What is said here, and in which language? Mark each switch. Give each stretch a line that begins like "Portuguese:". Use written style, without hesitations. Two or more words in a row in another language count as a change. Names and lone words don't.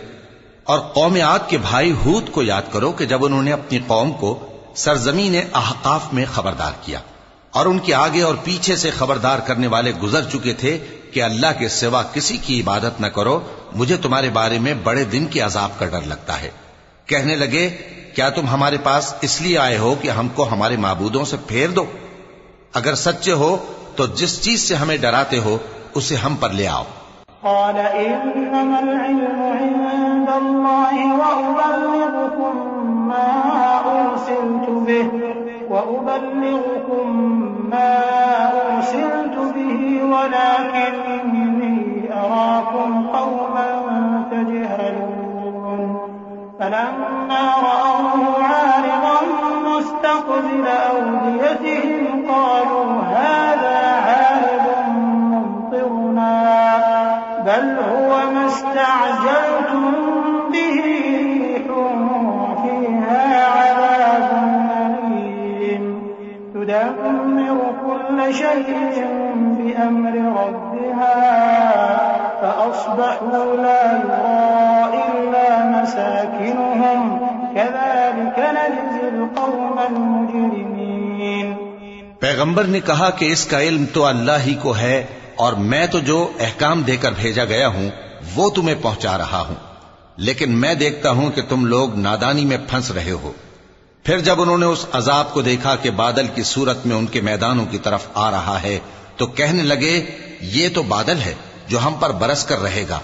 Urdu: اور قوم عاد کے بھائی ہود کو یاد کرو کہ جب انہوں نے اپنی قوم کو سرزمین احقاف میں خبردار کیا اور ان کے آگے اور پیچھے سے خبردار کرنے والے گزر چکے تھے کہ اللہ کے سوا کسی کی عبادت نہ کرو، مجھے تمہارے بارے میں بڑے دن کے عذاب کا ڈر لگتا ہے. کہنے لگے، کیا تم ہمارے پاس اس لیے آئے ہو کہ ہم کو ہمارے معبودوں سے پھیر دو? اگر سچے ہو تو جس چیز سے ہمیں ڈراتے ہو اسے ہم پر لے آؤ.
Arabic: قال إنما العلم عند الله وأبلغكم ما أرسلت به ولكني أراكم قوما تجهلون. فلما رأوه عارضا مستقبل أوديتهم قالوا هذا عارض ممطرنا بل هو ما استعجلتم به ريح فيها عذاب أليم تدمر كل شيء بأمر ربها فأصبحوا لا يرى إلا مساكنهم كذلك نجزي القوم المجرمين.
Urdu: پیغمبر نے کہا کہ اس کا علم تو اللہ ہی کو ہے اور میں تو جو احکام دے کر بھیجا گیا ہوں وہ تمہیں پہنچا رہا ہوں، لیکن میں دیکھتا ہوں کہ تم لوگ نادانی میں پھنس رہے ہو. پھر جب انہوں نے اس عذاب کو دیکھا کہ بادل کی صورت میں ان کے میدانوں کی طرف آ رہا ہے تو کہنے لگے، یہ تو بادل ہے جو ہم پر برس کر رہے گا.